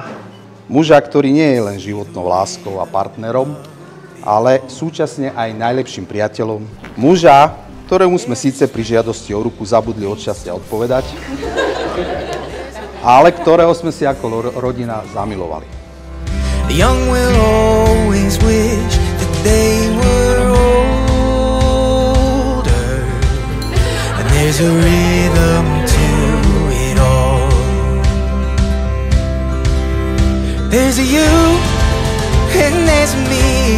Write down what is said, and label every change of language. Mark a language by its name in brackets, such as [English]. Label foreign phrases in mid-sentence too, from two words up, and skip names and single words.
[Slovak] Muža, ktorý nie je len životnou láskou a partnerom, ale súčasne aj najlepším priateľom. Muža, ktorému sme síce pri žiadosti o ruku zabudli od šťastia odpovedať, ale ktorého sme si ako rodina zamilovali. [English] The young will always wish that they were older, and there's a rhythm to it all. There's a you and there's a me.